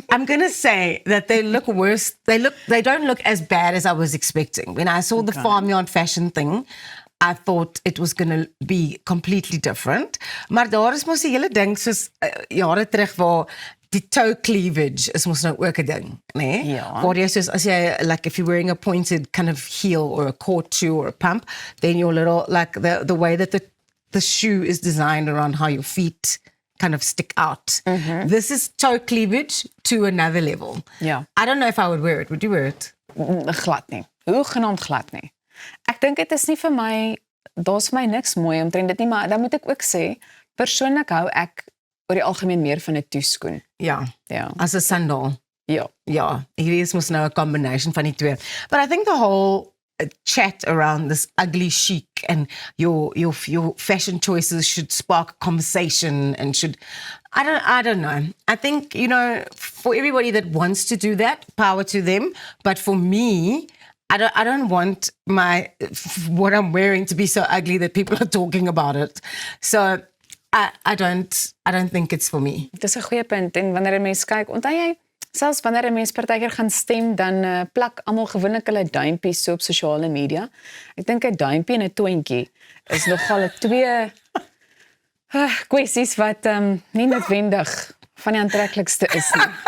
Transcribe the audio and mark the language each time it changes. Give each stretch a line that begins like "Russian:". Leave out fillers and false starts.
English: I'm going to say that they look worse. They don't look as bad as I was expecting. When I saw the farmyard fashion thing, I thought it was going to be completely different.
Afrikaans: Maar daar is mos die hele ding soos jare terug waar die toe cleavage is mos nou ook 'n ding, né? Ja. Waar jy soos as jy
English: like if you're wearing a pointed kind of heel or a court shoe or a pump, then your little like the way that the shoe is designed around how your feet kind of stick out. This is toe cleavage to another level.
Afrikaans: Ja.
English: I don't know if I would wear it. Would you wear it?
Afrikaans: Glad nie. Hoegenaamd glad nie. Ek dink dit is nie vir my, daar's vir my niks mooi omtrent dit nie, maar dan moet ek ook sê, persoonlik hou ek oor die algemeen meer van 'n toeskoen. Ja. Ja. As 'n sandaal. Ja. Ja, hierdie is mos nou 'n combination van die twee.
English: But I think the whole chat around this ugly chic and your fashion choices should spark a conversation and should I don't know. I think, you know, for everybody that wants to do that, power to them, but for me, I don't want what I'm wearing to be so ugly that people are talking about it. So I don't think it's for me.
Afrikaans: Dis 'n goeie punt en wanneer 'n mens kyk, onthou jy, selfs wanneer 'n mens partykeer gaan stem, dan plak almal gewoonlik hulle duimpies so op sosiale media. Ek dink 'n duimpie en 'n toontjie is nogal 'n twee kwessies wat nie noodwendig van die aantreklikste is nie.